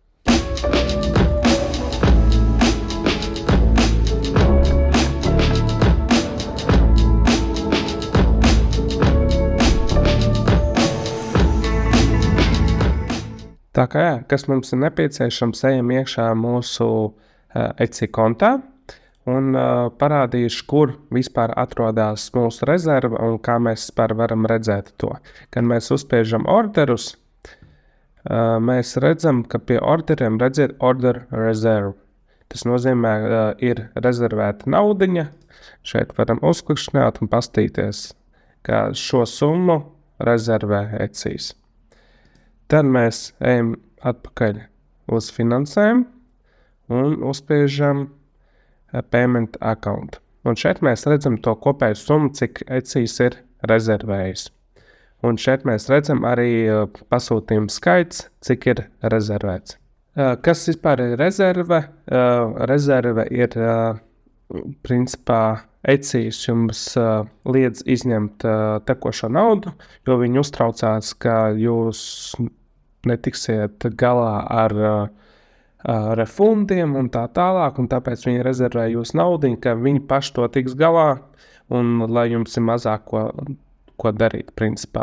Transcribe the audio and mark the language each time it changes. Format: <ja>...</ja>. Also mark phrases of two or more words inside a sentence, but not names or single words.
<lv>Tā kā jā, kas mums ir nepieciešams, ejam iekšā mūsu Etsy kontā un parādīšu, kur vispār atrodas mūsu rezerve un kā mēs vispār varam redzēt to. Kad mēs uzspiežam orderus, mēs redzam, ka pie orderiem redziet</lv> <en>order reserve.</en> <lv>Tas nozīmē, ir rezervēta naudiņa. Šeit varam uzklikšķināt un pastīties, ka šo summu rezervē Etsy. Tad mēs ejam atpakaļ uz finansēm un uzspiežam</lv> <en>payment account.</en> <lv>Un šeit mēs redzam to kopēju summu, cik Etsy ir rezervējis. Un šeit mēs redzam arī pasūtījumu skaits, cik ir rezervēts. Kas vispār ir rezerve? Rezerve ir principā Etsy jums liedz izņemt tekošo naudu, jo viņi uztraucās, ka jūs netiksiet galā ar refundiem un tā tālāk, un tāpēc viņi rezervē jūsu naudiņu, ka viņi paši to tiks galā, un lai jums ir mazāk ko darīt, principā.</lv>